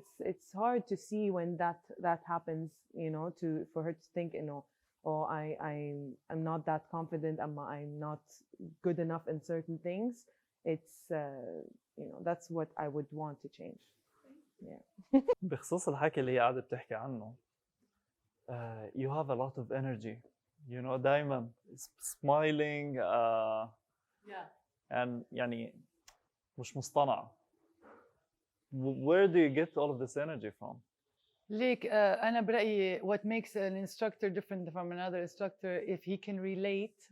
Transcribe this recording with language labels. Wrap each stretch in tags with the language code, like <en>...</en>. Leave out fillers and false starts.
<en>it's hard to see when that happens you know for her to think you know oh I'm not that confident I'm not good enough in certain things. It's you know that's what I would want to change. yeah.</en> <ar>بخصوص الحكي اللي هي قاعدة بتحكي عنه</ar> <en>you have a lot of energy you know</en> <ar>دايما</ar> <en>smiling and</en> <ar>يعني مش مصطنعة.</ar> <en>Where do you get all of this energy from?</en> <ar>ليك أنا برأيي</ar> <en>what makes an instructor different from another instructor if he can relate.</en>